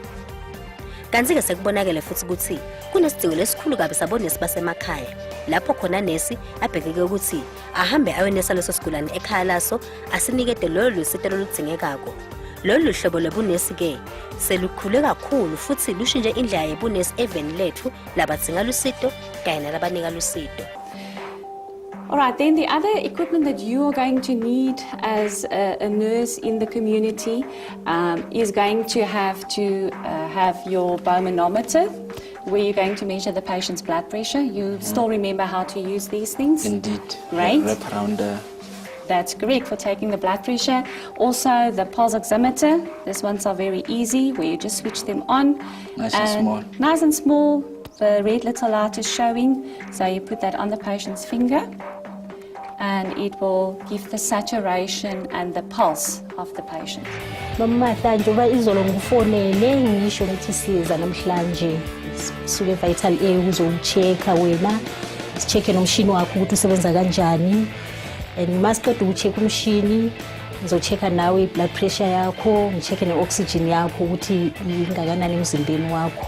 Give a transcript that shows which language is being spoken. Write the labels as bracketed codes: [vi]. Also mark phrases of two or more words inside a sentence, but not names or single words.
[ss] Kanti-ke sekubonakele futhi ukuthi kunesidingo lesikhulu kabi sabonesi basemakhaya, lapho khona nesi abhekeke ukuthi ahambe ayonesa leso sigulane ekhaya laso asinikete lolo lusito oludzingekako. Lolu hlobo lobunesi ke selukhule kakhulu futhi lushintshe indlela yebunesi eveni lethu labadzinga lusito kanye nalabanika lusito. [en] Alright, then the other equipment that you are going to need as a nurse in the community is going to have your bowmanometer, where you're going to measure the patient's blood pressure. You still remember how to use these things? Indeed. Great. Wrap around That's correct for taking the blood pressure. Also the pulse oximeter. These ones are very easy, where you just switch them on. Nice and small. Nice and small. The red little light is showing, so you put that on the patient's finger, and it will give the saturation and the pulse of the patient. [ss] Mama njengoba izolo ngufonele ngisho ukuthi siza namhlanje suke vital A uzochecka wena, sichecke nomshini wakho ukuthi usebenza kanjani, and masiqeda ukuchecka umshini ngizochecka nawe [en] blood pressure [ss] yakho, ngichecke ne-oxygen yakho ukuthi ingakanani emzimbeni wakho.